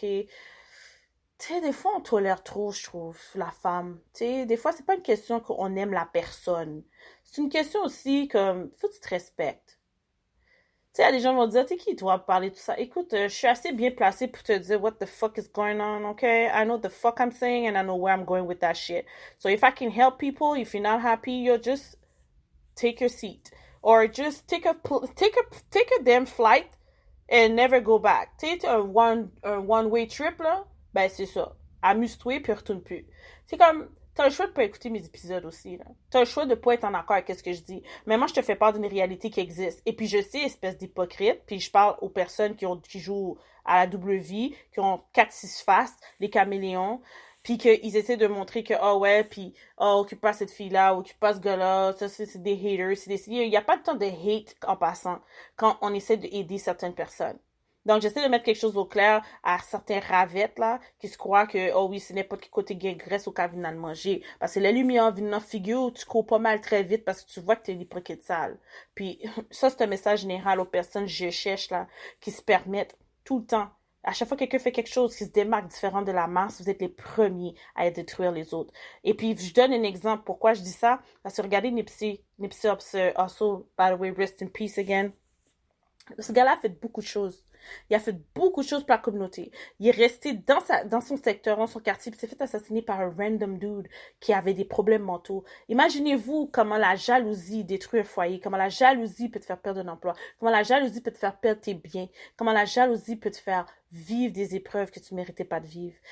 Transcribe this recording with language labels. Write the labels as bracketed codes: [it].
[fr] Tu sais, des fois, on tolère trop, je trouve, la femme. Tu sais, des fois, c'est pas une question qu'on aime la personne. C'est une question aussi comme, faut que tu te respectes. Tu sais, il y a des gens qui vont dire, t'es qui toi pour parler de tout ça? Écoute, je suis assez bien placée pour te dire [en] what the fuck is going on, okay? I know the fuck I'm saying and I know where I'm going with that shit. So if I can help people, if you're not happy, you just take your seat. Or just take a damn flight and never go back. [fr] Tu sais, un one-way trip, là, ben c'est ça. Amuse-toi puis retourne plus. C'est comme, t'as le choix de pas écouter mes épisodes aussi, là. T'as le choix de pas être en accord avec ce que je dis. Mais moi, je te fais part d'une réalité qui existe. Et puis, je sais, espèce d'hypocrite, puis je parle aux personnes qui jouent à la double vie, qui ont 4-6 faces, les caméléons, puis qu'ils essaient de montrer que, oh ouais, puis, oh, occupe pas cette fille-là, occupe pas ce gars-là, ça, c'est des haters, il y a pas de temps de hate en passant, quand on essaie d'aider certaines personnes. Donc, j'essaie de mettre quelque chose au clair à certains ravettes, là, qui se croient que, oh oui, c'est n'importe quel côté graisse au cas de manger. Parce que la lumière vient dans la figure, tu cours pas mal très vite parce que tu vois que t'es une hypocrite sale. Puis, ça, c'est un message général aux personnes que je cherche, là, qui se permettent tout le temps. À chaque fois que quelqu'un fait quelque chose qui se démarque différent de la masse, vous êtes les premiers à détruire les autres. Et puis, je donne un exemple. Pourquoi je dis ça? Parce que regardez Nipsey Hussle, [en] also, by the way, rest in peace again. [fr] Ce gars-là a fait beaucoup de choses. Il a fait beaucoup de choses pour la communauté. Il est resté dans son secteur, dans son quartier, puis s'est fait assassiner par un random dude qui avait des problèmes mentaux. Imaginez-vous comment la jalousie détruit un foyer, comment la jalousie peut te faire perdre un emploi, comment la jalousie peut te faire perdre tes biens, comment la jalousie peut te faire vivre des épreuves que tu ne méritais pas de vivre.